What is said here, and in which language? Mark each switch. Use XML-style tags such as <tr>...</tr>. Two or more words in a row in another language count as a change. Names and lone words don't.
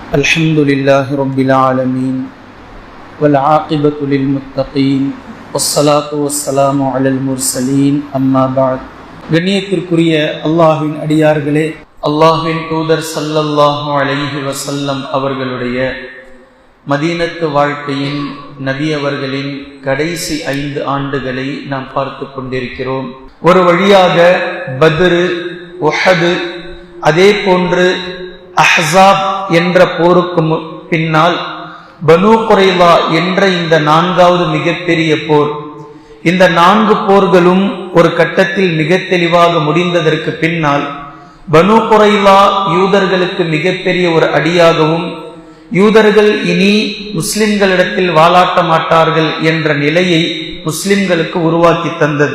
<ar>الحمد لله رب العالمين والعاقبة للمتقين والصلاة والسلام على المرسلين أما بعد.</ar> <ta>கண்ணியத்திற்குரிய அல்லாஹ்வின் அடியார்களே, அல்லாஹ்வின் தூதர்</ta> <ar>صلى الله عليه وسلم</ar> <ta>அவர்களுடைய மதீனத்து வாழ்க்கையின் நபி அவர்களின் கடைசி 5 ஆண்டுகளை நாம் பார்த்து கொண்டிருக்கிறோம். ஒரு வழியாக பத்ரு, உஹது, அதே போன்று அஹ்ஸாப் என்ற போருக்கு பின்னால் பனூ குரைலா என்ற இந்த 4வது மிகப்பெரிய போர், இந்த 4 போர்களும் ஒரு கட்டத்தில் மிக தெளிவாக முடிந்ததற்கு பின்னால் பனூ குரைலா யூதர்களுக்கு மிகப்பெரிய ஒரு அடியாகவும், யூதர்கள் இனி முஸ்லிம்களிடத்தில் வாலாட்ட மாட்டார்கள் என்ற நிலையை முஸ்லிம்களுக்கு உருவாக்கி தந்தது.</ta>